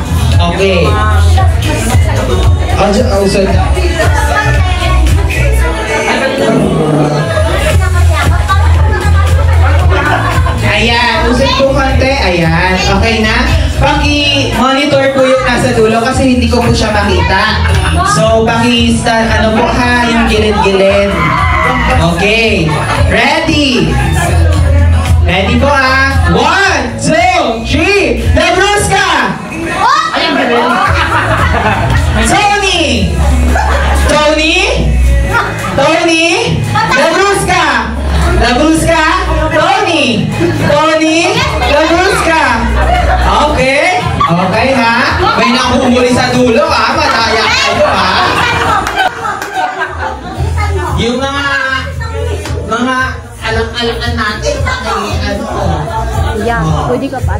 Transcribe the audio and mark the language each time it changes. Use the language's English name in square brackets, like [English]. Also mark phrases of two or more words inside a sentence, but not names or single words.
[Filipino] Okay. Ayan, usap po konti. Ayan, okay na? Paki-monitor po yung nasa dulo kasi hindi ko po siya makita. So, ano po ha, yung gilid-gilid. Okay. Ready? Ready po ah. 1, 2, 3. Labruska! Tony! Tony? Tony? Labruska! Labruska? Tony! Tony? Labruska! Okay? Okay ha? May nakuhuli sa dulo ha? Madaya kayo ha? Yung mga alang-alangan natin, pwede ka pa.